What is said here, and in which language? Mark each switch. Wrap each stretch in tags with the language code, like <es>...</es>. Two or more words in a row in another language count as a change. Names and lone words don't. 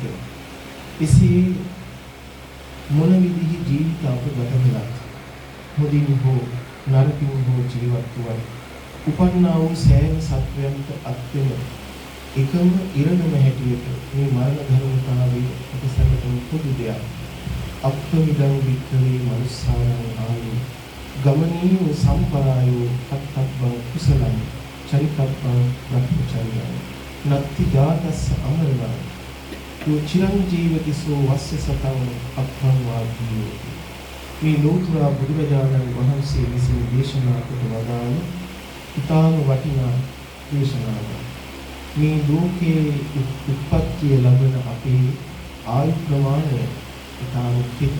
<si>එසේ මොන විදිහේ ජීවිත අප ගත කළත් හොඳින් හෝ නරකින් හෝ ජීවත් වුණා. උපන්නා වූ සෑම සත්වයන්ට අත්වෙන එකම ඉරණම හැටියට මේ මරණ ධර්මතාවයේ අපසන්නතම පොදු දෙයක්.</si> <pi>අප්‍රමිදං වික්‍රේ මනුස්සාරං ආයු ගමනීය සම්පරායෝ අත්තබ්බං කුසලං චරිතබ්බං රක්ඛචර්යං නත්ති ජාතස්ස අමරණං යෝ චිරං ජීවතිසෝ වස්ස සතං අප්‍රං වාග්ගියෝ.</pi> <si>මේ ලෝතුරා බුදුරජාණන් වහන්සේ විසින් දේශනා කොට වදාළ ඉතාම වටිනා දේශනාවක්. මේ ලෝකයේ උත්පත්තිය ලබන අපේ ආයු ප්‍රමාණය ඉතාම කෙටි.</si>